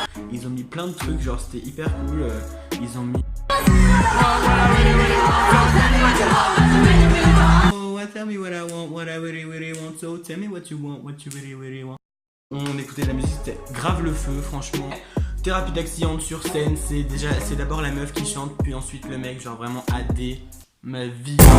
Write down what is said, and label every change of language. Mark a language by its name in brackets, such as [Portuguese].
[French] Ils ont mis plein de trucs, genre c'était hyper cool, ils ont mis... [English] Oh, tell me what I really, really want, so tell me what you really, really want. [French] On écoutait de la musique, c'était grave le feu, franchement. Thérapie Taxi entre sur scène, c'est d'abord la meuf qui chante, puis ensuite le mec, genre vraiment AD, ma vie.